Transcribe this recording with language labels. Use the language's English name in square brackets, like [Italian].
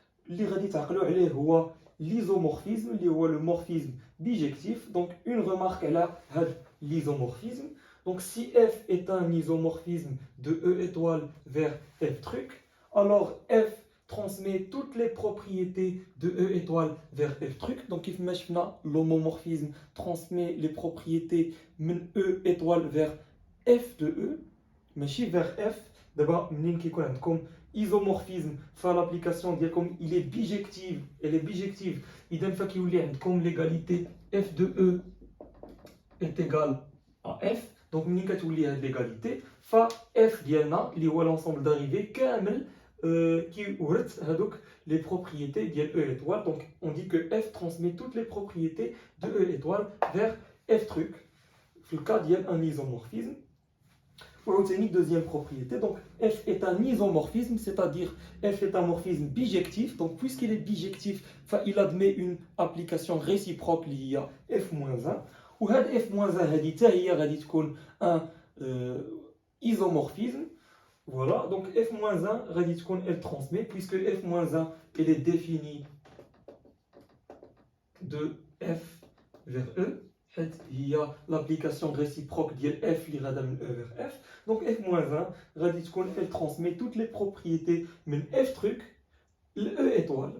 [Arabic] اللي غادي تعقلوا عليه هو l'isomorphisme, اللي هو le morphisme bijectif. [French] Donc une remarque [Arabic] على هاد [French] l'isomorphisme. Donc si F est un isomorphisme de E étoile vers F truc, alors F transmet toutes les propriétés de E étoile vers F truc. Donc [Arabic] كيف ما شفنا [French] l'homomorphisme transmet les propriétés من E étoile vers F de E, ماشي vers F. [Arabic] دابا منين كيكون عندكم isomorphisme فالابليكاسيون ديالكم [French] il est bijective, elle est bijective, [Arabic] اذا فكيولي عندكم [French] l'égalité F de E est égale à F. [Arabic] Donc منين كتولي هاد l'égalité ف F ديالنا اللي هو l'ensemble d'arrivée كامل كيورث هادوك les propriétés ديال E étoile. [French] Donc on dit que F transmet toutes les propriétés de E étoile vers F truc في le cas ديال un isomorphisme. وعاوتاني deuxième propriété, donc F est un isomorphisme, c'est-à-dire F est un morphisme bijectif. Donc puisqu'il est bijectif, il admet une application réciproque اللي هي F-1. [Arabic] وهاد F-1 هذه حتى هي غادي تكون un isomorphisme. [French] Voilà, donc F-1 غادي تكون elle transmet, puisque F-1 elle est définie de F vers E. Il y a l'application réciproque de F qui va de E vers F. Donc F-1, elle transmet toutes les propriétés de F truc, E étoile.